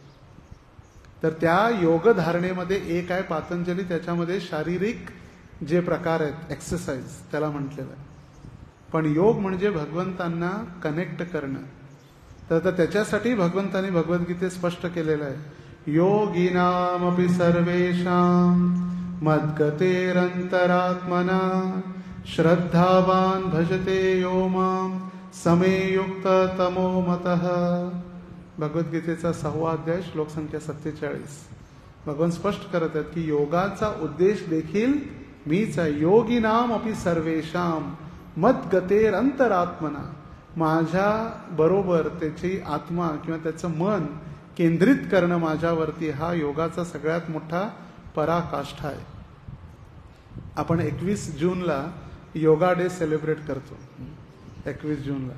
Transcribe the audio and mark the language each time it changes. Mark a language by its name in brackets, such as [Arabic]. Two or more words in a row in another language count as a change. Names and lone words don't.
[Marathi] तर त्या योग धारणेमध्ये एक आहे पातंजली. त्याच्यामध्ये शारीरिक जे प्रकार आहेत, एक्सरसाइज त्याला म्हटलेलं आहे. पण योग म्हणजे भगवंतांना कनेक्ट करणं. तर त्याच्यासाठी भगवंतांनी भगवद्गीतेत स्पष्ट केलेलं आहे, [Sanskrit] योगिनामपि सर्वेषां मद्गतेरंतरात्मना श्रद्धावान भजते यो मां समे युक्त तमो मतः. [Marathi] भगवद्गीतेचा 6वा अध्याय श्लोक संख्या 47. भगवान स्पष्ट करत आहेत की योगाचा उद्देश देखील मीच आहे. [Sanskrit] योगिनाम अपि सर्वेषां मद्गतेर अंतरात्मना. [Marathi] माझ्या बरोबर त्याची आत्मा किंवा त्याचं मन केंद्रित करणं माझ्यावरती, हा योगाचा सगळ्यात मोठा पराकाष्ठा आहे. आपण 21 जूनला [English] yoga day celebrate [Marathi] करतो, 21 जूनला.